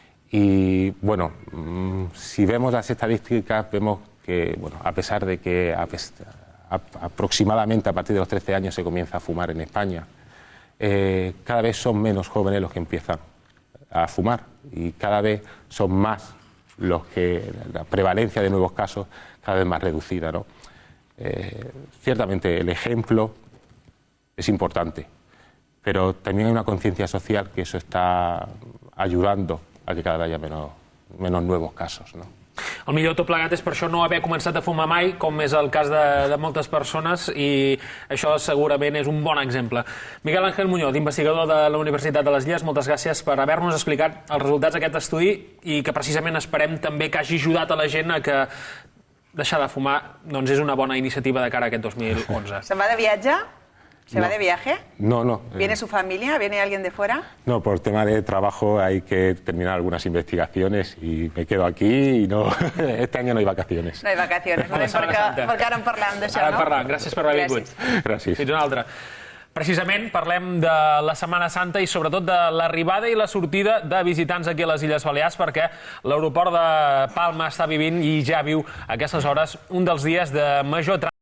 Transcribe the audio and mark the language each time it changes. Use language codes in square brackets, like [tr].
[es] Y, bueno, si vemos las estadísticas, vemos que, bueno, a pesar de que aproximadamente a partir de los 13 años se comienza a fumar en España, cada vez son menos jóvenes los que empiezan a fumar, y cada vez son más los que la prevalencia de nuevos casos cada vez más reducida, ¿no? Ciertamente el ejemplo es importante, pero también hay una conciencia social que eso está ayudando a que cada vez haya menos nuevos casos, no? [ca] El millor de tot plegat és per això no haver començat a fumar mai, com és el cas de moltes persones, i això segurament és un bon exemple. Miguel Ángel Muñoz, investigador de la Universitat de les Illes, moltes gràcies per haver-nos explicat els resultats d'aquest estudi, i que precisament esperem també que hagi ajudat a la gent a que deixar de fumar doncs és una bona iniciativa de cara a aquest 2011. [es] ¿Se va de viatge? ¿Se va de viaje? No. ¿Viene su familia? ¿Viene alguien de fuera? No, por tema de trabajo hay que terminar algunas investigacions i me quedo aquí i no, este año no hay vacaciones. No hay vacaciones, [ca] perquè ara en parlem d'això, no? Ara en parlem, gràcies per haver vingut. Gràcies. Fins una altra. Precisament parlem de la Setmana Santa i sobretot de l'arribada i la sortida de visitants aquí a les Illes Balears, perquè l'aeroport de Palma està vivint i ja viu a aquestes hores un dels dies de major trànsit